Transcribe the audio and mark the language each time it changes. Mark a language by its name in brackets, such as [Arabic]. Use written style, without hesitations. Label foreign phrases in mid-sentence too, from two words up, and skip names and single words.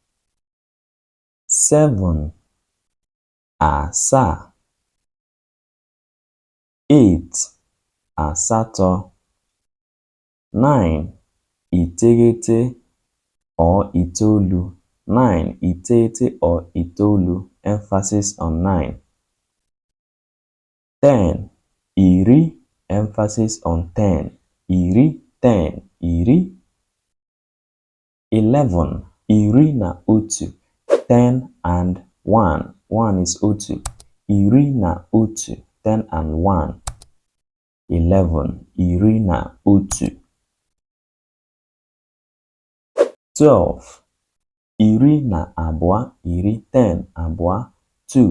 [English] 7. [Igbo] Asaa. 8. Asatọ. 9. Iteghete or itoolu. 9. Iteghete or itoolu. [English] Emphasis on 9. [Igbo] 10. Iri. [English] Emphasis on 10. [Igbo] Iri, 10. Iri. 11. Iri na otu. [English] 10 and 1. 1 is otu. [Igbo] Iri na otu. 10 and 1. 11. Iri na otu. 12. Iri na abụọ. Iri, 10. Abụọ. 2.